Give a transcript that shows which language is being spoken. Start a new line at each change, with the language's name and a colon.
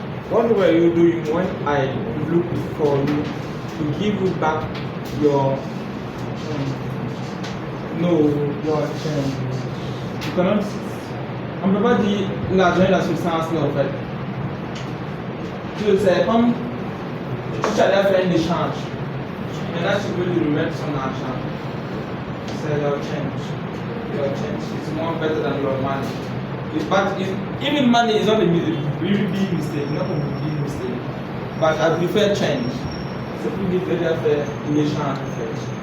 English: what were you doing when I looked for you to give you back your your change?
French: Tu connais? On ne peut pas dire l'argent et la substance là en fait. Tu le sais, comme tu allais faire un échange, maintenant tu veux lui remettre son argent. C'est
English: your change. Your change is more better than your money. But even money is not a really big mistake, not a big mistake. But I prefer change.
French: C'est plus difficile à faire l'échange en fait.